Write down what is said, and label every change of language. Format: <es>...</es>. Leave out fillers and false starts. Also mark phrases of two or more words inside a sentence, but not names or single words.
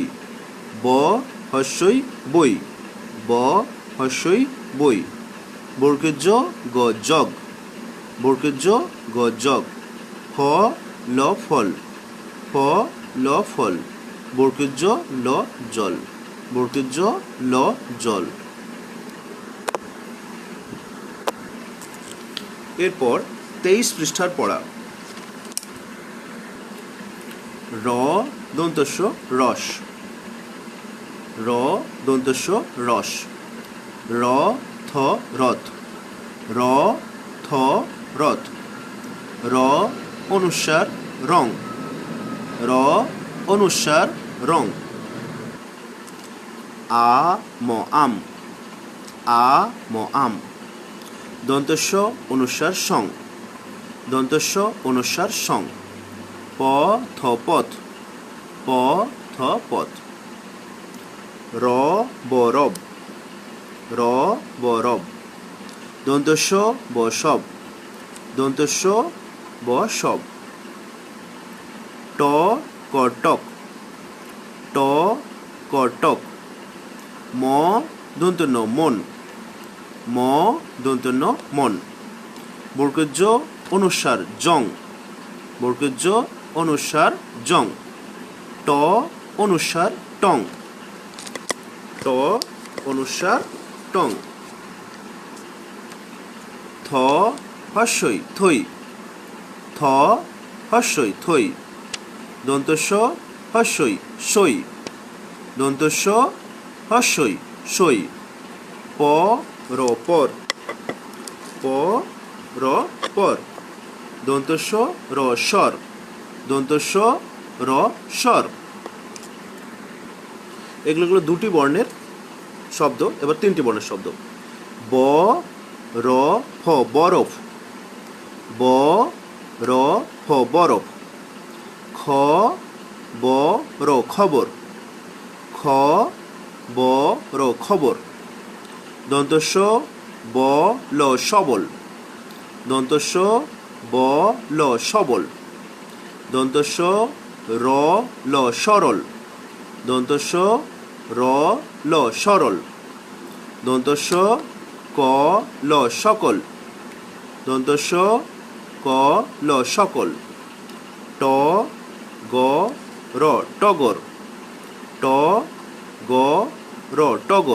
<bn>ব হস্যই বই, ব হস্যই বই। জ গ জগ, জ গ জগ। ফ ল ফল, ফ ল ফল। জ ল জল, জ ল জল। এরপর 23 পৃষ্ঠার পড়া। র দন্তস্য রস, র দন্তস্য রস। র থ রথ, র থ রথ। র অনুস্বার রং, র অনুস্বার রং। আ ম আম, আ ম আম। দন্তস্য অনুস্বার সং, দন্তস্য অনুস্বার সং। প থ পথ, প থ পথ। র ব রব, র ব রব। দন্তস্য ব সব, দন্তস্য ব সব। ট ক টক, ট ক টক। ম দন্ত ন মন, ম দন্ত ন মন। জ অনুস্বার জং, জ অনুস্বার জং। ট অনুস্বার টং, ট অনুস্বার টং। থ হস্যই থই, থ হস্যই থই। দন্তস্য হস্যই সই, দন্তস্য হস্যই সই। প র পর, প র পর। দন্তস্য র স্বর, দন্তস্য র স্বর। এগুলো হলো দুটি বর্ণের শব্দ। এবার তিনটি বর্ণের শব্দ। ব র ফ বরফ, ব র ফ বরফ। খ ব র খবর, খ ব র খবর। দন্তস্য ব ল সবল, দন্তস্য ব ল সবল। দন্তস্য র ল সরল, দন্তস্য র ল সরল। দন্তস্য ক ল সকল, দন্তস্য ক ল সকল। ট গ র টগর, ট গ র টগর।</bn>